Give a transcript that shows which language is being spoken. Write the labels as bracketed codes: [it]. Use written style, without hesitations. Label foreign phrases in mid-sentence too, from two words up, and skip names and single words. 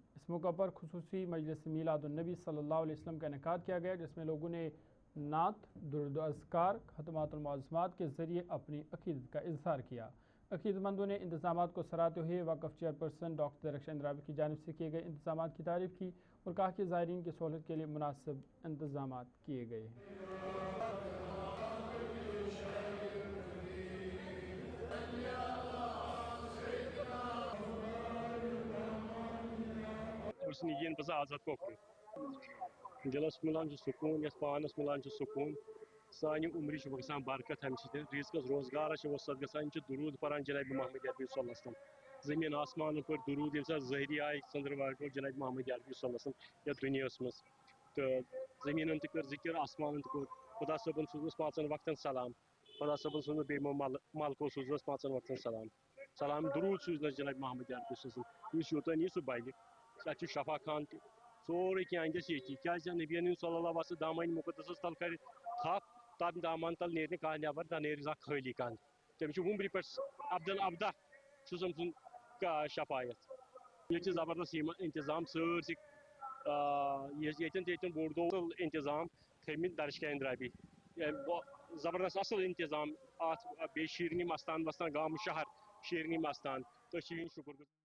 [ur] اس موقع پر خصوصی مجلس میلاد النبی [ar] صلی اللہ علیہ وسلم [ur] کا انعقاد کیا گیا، جس میں لوگوں نے نعت، درود و اذکار، ختمات المعظمات کے ذریعے اپنی عقیدت کا اظہار کیا۔ عقیدت مندوں نے انتظامات کو سراہتے ہوئے وقف چیئرپرسن ڈاکٹر درخشان راوی کی جانب سے کیے گئے انتظامات کی تعریف کی اور کہا کہ زائرین کی سہولت کے لیے مناسب انتظامات کیے گئے ہیں۔ [ks] ین بہٕ آزاد کۄکُر دِلس مِلان سکوٗن، یَتھ پانس مِلان سکوٗن، سانہِ عمرِ چھُ گژھان برکت امہِ سۭتۍ، رِزقس روزگارس چھِ وسعت گژھان، یِم چھِ درود پران جناب محمد عربی [ar] صلی اللہ علیہ وسلم، [ks] زمین آسمانن پٲٹھۍ درود ییٚمہِ ساتہٕ ظٲہری آیہِ ژٔنٛدٕروارِ دۄہ جناب محمد عربی [ar] صلی اللہ علیہ وسلم [ks] یتھ دُنیاہس منٛز، تہٕ زٔمیٖنن تہِ کٔر ذِکر، آسمانن تہِ کوٚر، خدا صٲبن سوٗزنس 5 وقتن سلام، خدا صٲبن سوٗزنس بیٚیہِ یِمو ملکو سوٗزنس 5 وقتن سلام درود سوٗزنس جناب محمد عربی [ar] صلی اللہ علیہ وسلم، [ks] یُس یوٚتن یی سُہ بلہِ، اتہِ چھُ شفا خان تہِ، سورُے کینٛہہ أنٛدِس ییٚتی، کیٛازِ نبی [ar] صلی اللہ علیہ وسلم [ks] دامن مُقدسس تل کرِ تھپھ، تتھ دامان تل نیرِ نہٕ کانٛہہ نٮ۪بر، نہ نیرِ زانٛہہ خٲلی کانٛہہ، تٔمِس چھُ وُمبرِ پٮ۪ٹھ عبدل ابدہ چھُ تٔمۍ سُنٛد شفایت، ییٚتہِ چھِ زبردست انتظام سٲرسٕے، ییٚتٮ۪ن تہِ ییٚتٮ۪ن بوٚڑ دۄہ انتظام تھٲیمٕتۍ درشکین درابی، زبردست اصل انتظام اتھ، بیٚیہِ شیرنی مستان وستان گامہٕ شہر شیرنی مستان، تٔتھۍ چھِ یِہٕنٛدۍ شُکر گُزار۔